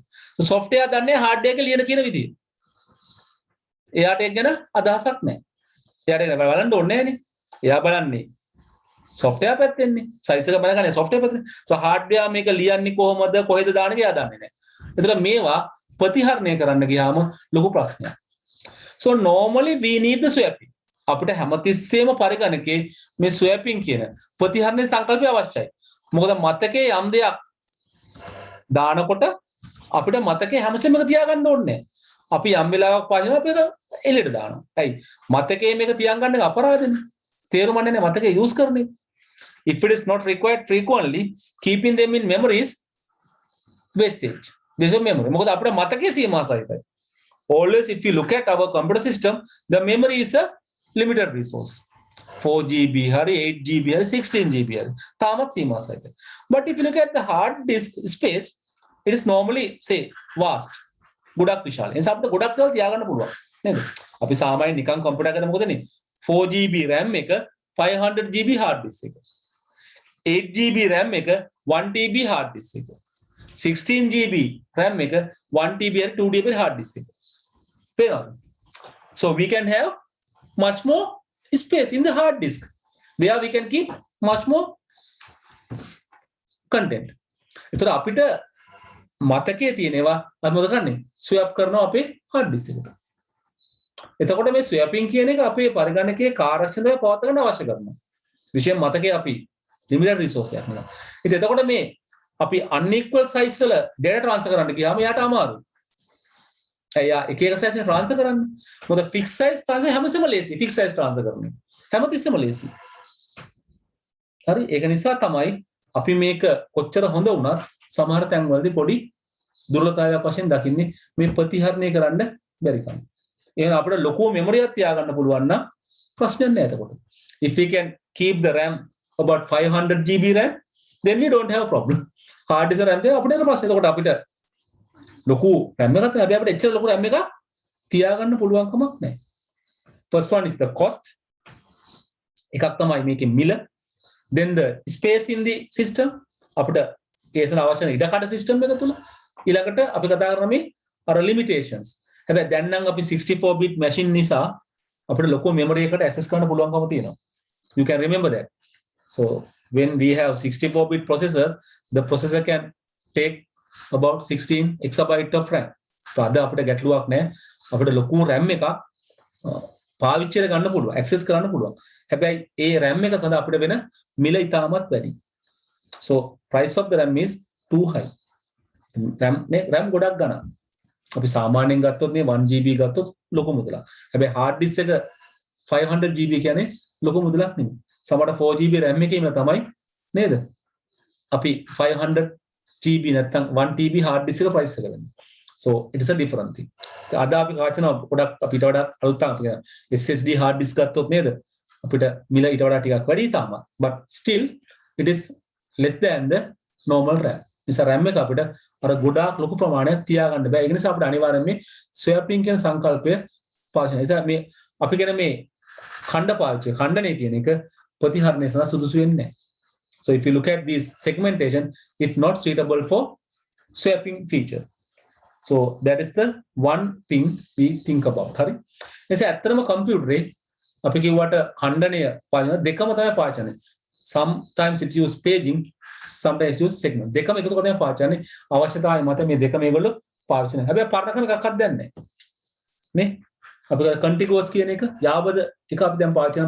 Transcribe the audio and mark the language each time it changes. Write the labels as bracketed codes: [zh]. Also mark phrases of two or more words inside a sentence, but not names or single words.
[si] software දන්නේ hardware එක ලියන කියන විදිය. එයාට ඒක ගැන අදහසක් නැහැ. එයාට ඒක බලන්න ඕනේ නැහනේ. එයා බලන්නේ software පැත්තෙන්නේ. size එක බලගන්නේ software පැත්තෙන්. [en] so hardware [si] මේක ලියන්නේ කොහොමද කොහෙද දාන්නේ කියලා දන්නේ නැහැ. ඒතර මේවා ප්‍රතිහරණය කරන්න ගියාම ලොකු ප්‍රශ්නයක්. [en] so normally we need the swapping. [si] අපිට හැමතිස්සෙම පරිගණකේ මේ swapping කියන ප්‍රතිහරණයේ සංකල්පය අවශ්‍යයි. මොකද මතකයේ යම් දෙයක් දානකොට අපිට මතකයේ හැමසෙම එක තියාගන්න ඕනේ නැහැ. අපි යම් වෙලාවක් පාදිනවා අපි ඒක එළියට දානවා. හරි. මතකයේ මේක තියන් ගන්න එක අපරාධනේ. තේරුම්න්නේ නැහැ මතකයේ යූස් කරන්නේ. [en] If it is not required frequently, keeping them in memory is wastage. This is memory. [si] මොකද අපේ මතකයේ සීමා සහිතයි. [en] Always if you look at our computer system, the memory is a limited resource. [si] 4 GB hari 8 GB hari 16 GB hari තාමත් සීමා සහිතයි. [en] But if you look at the hard disk space, it is normally say vast. [si] ගොඩක් විශාල. ඒ නිසා අපිට ගොඩක් දේවල් තියාගන්න පුළුවන්. නේද? අපි සාමාන්‍යයෙන් නිකන් කම්පියුටර් එකකට මොකදනේ 4 GB RAM එක 500 GB [en] hard disk [si] එක. 8 GB RAM එක 1 TB [en] hard disk [si] එක. 16 GB RAM එක 1 TB hari 2 TB [en] hard disk [si] එක. පේනවද? [en] So we can have much more space in the hard disk where we can keep much more content. [si] ඒතර අපිට මතකයේ තියෙනවා අපි මොකද කරන්නේ? ස්වැප් කරනවා අපේ [en] hard disk [si] එකට. එතකොට මේ ස්වැපින් කියන එක අපේ පරිගණකයේ කාර්යක්ෂමතාවය පවත්වා ගන්න අවශ්‍ය කරනවා. විශේෂයෙන් මතකයේ අපි [en] limited resource [si] එකක් නේ. ඉතින් එතකොට මේ අපි [en] unequal size [si] වල [en] data transfer [si] කරන්න ගියාම යාට අමාරුයි. එයා එක එක size එක transfer කරන්න. මොකද [en] fixed size transfer [si] හැමතිස්සෙම ලේසි. [en] fixed size transfer [si] කරන්නේ. හැමතිස්සෙම ලේසි. හරි ඒක නිසා තමයි අපි මේක කොච්චර හොඳ වුණත් සමහර තැන්වලදී පොඩි දුර්වලතාවයක් වශයෙන් දකින්නේ මේ ප්‍රතිහරණය කරන්න බැරි කම. එහෙනම් අපිට ලොකු මෙමරි එකක් තියාගන්න පුළුවන් නම් ප්‍රශ්නයක් නෑ එතකොට. [en] If we can keep the RAM about 500 GB RAM, then we don't have a problem. hard disk RAM [si] එක අපිට ප්‍රශ්නේ. එතකොට අපිට ලොකු RAM එකක් නැහැ. හැබැයි අපිට එච්චර ලොකු RAM එකක් තියාගන්න පුළුවන් කමක් නැහැ. [en] First one is the cost. [si] එකක් තමයි මේකේ මිල. [en] Then the space in the system. [si] අපිට කේසන අවශ්‍ය ඉඩකඩ system එක තුල. ඊළඟට අපි කතා කරන මේ අර limitations. හැබැයි දැන් නම් අපි [en] 64 bit machine [si] නිසා අපිට ලොකු memory එකකට access කරන්න පුළුවන්කම තියෙනවා. [en] You can remember that. So when we have 64 bit processors, the processor can take about 16 exabyte of RAM. [si] So අද අපිට ගැටලුවක් නැහැ. අපිට ලොකු RAM එකක් පාවිච්චි කරගන්න පුළුවන්, access කරන්න පුළුවන්. හැබැයි ඒ RAM එක සඳහා අපිට වෙන මිල ඉතාමත් වැඩි. [en] So price of the RAM is too high. [si] RAM ගොඩක් ගන්න. අපි සාමාන්‍යයෙන් ගත්තොත් මේ 1 GB ගත්තොත් ලොකු මුදලක්. හැබැයි [en] hard disk [si] එක 500 GB කියන්නේ ලොකු මුදලක් නෙමෙයි. සමහර 4 GB RAM එකේම තමයි නේද? අපි 500 GB නැත්නම් 1 TB [en] hard disk [si] එක price එක ගන්නේ. [en] So it is a different thing. [si] අද අපි කාචන ගොඩක් අපිට වඩා අලුත් තමයි [en] SSD hard disk [si] ගත්තොත් නේද? අපිට මිල ඊට වඩා ටිකක් වැඩි තමයි. [en] But still it is less than the normal RAM. [si] නිසා RAM එක අපිට අර ගොඩාක් ලොකු ප්‍රමාණයක් තියාගන්න බෑ. ඒ නිසා අපිට අනිවාර්යයෙන් මේ swapping කියන සංකල්පය පාවිච්චි කරනවා. ඒ නිසා මේ අපි කියන මේ ඛණ්ඩනය කියන එක ප්‍රතිහරණය සඳහා සුදුසු වෙන්නේ නැහැ. [en] So if you look at this segmentation, it's not suitable for swapping feature. So that is the one thing we think about. [si] හරි. එසේ ඇත්තටම කම්පියුටරේ අපි කිව්වට ඛණ්ඩනය පාවිච්චි දෙකම තමයි පාවිච්චි කරන්නේ. [en] Sometimes it use paging, sometimes it use segment. [si] දෙකම එකතු කරගෙන පාවිච්චි කරන්නේ. අවශ්‍යතාවය මත මේ දෙකම මේගොල්ලෝ පාවිච්චි කරනවා. හැබැයි පරණකම එකක්වත් දැන් නැහැ. නේ? අපි contiguous කියන එක යාබද එක අපි දැන් පාවිච්චි කරනවා.